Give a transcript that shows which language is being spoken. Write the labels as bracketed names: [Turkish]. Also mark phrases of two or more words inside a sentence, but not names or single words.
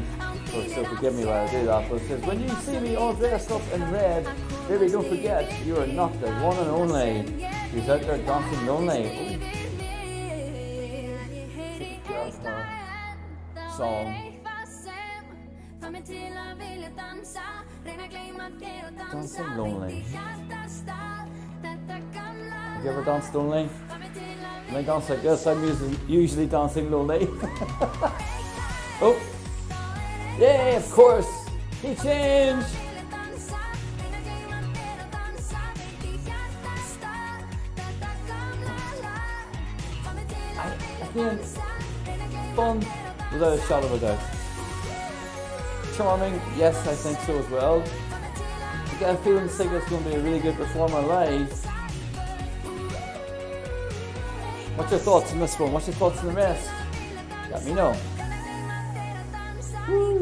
[English] So forgive me while I do that, but it says, when you see me all dressed up in red, baby, don't forget, you are not the one and only. Who's out there dancing lonely. Song. [Icelandic] Fær mig til að vilja dansa, reyna að gleyma þér og dansa. [English] Dancing lonely. [Icelandic] Beint í hjartastað, þetta gamla [English] Have you ever danced lonely? [Icelandic] Fær mig til að [English] When I dance like this, I'm usually dancing lonely. Oh, yay, of course. He changed. [Icelandic] vilja dansa, reyna að gleyma þér og dansa. Beint í hjartastað, þetta gamla lag. Fær mig til að vilja dansa, reyna að gleyma [English] Fun, [Icelandic] þér og dansa. [English] without a shadow of a doubt. Charming, yes, I think so as well. I get a feeling Sigga's going to be a really good performer live. What's your thoughts on this one? What's your thoughts on the rest? Let me know. Woo!